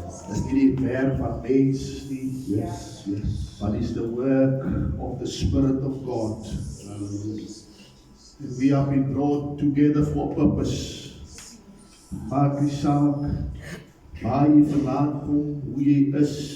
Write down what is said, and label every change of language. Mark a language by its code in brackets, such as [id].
[af] Dis nie die werk van mens nie. [en] Yes, yes. But it's the work of the Spirit of God. And we have been brought together for a purpose. [af] Maak nie saak waar jy vandaan kom, hoe jy is.